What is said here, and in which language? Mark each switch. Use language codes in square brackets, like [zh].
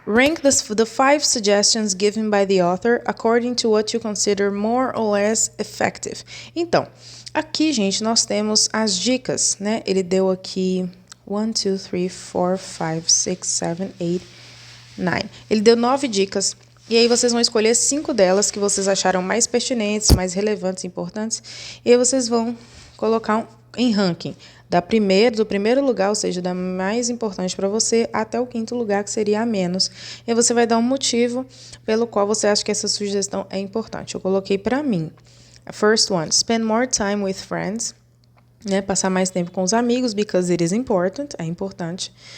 [en] Rank the 5 suggestions given by the author according to what you consider more or less effective. [pt] Então, aqui, gente, nós temos as dicas, né? Ele deu aqui 1, 2, 3, 4, 5, 6, 7, 8, 9. Ele deu 9 dicas. E aí vocês vão escolher 5 delas que vocês acharam mais pertinentes, mais relevantes, importantes. E aí vocês vão colocar em ranking. Do primeiro lugar, ou seja, da mais importante para você, até o 5º lugar, que seria a menos. E aí você vai dar um motivo pelo qual você acha que essa sugestão é importante. Eu coloquei para mim. [en] First one, spend more time with friends. [pt] Né, passar mais tempo com os amigos, [en] because it is important, [pt] é importante.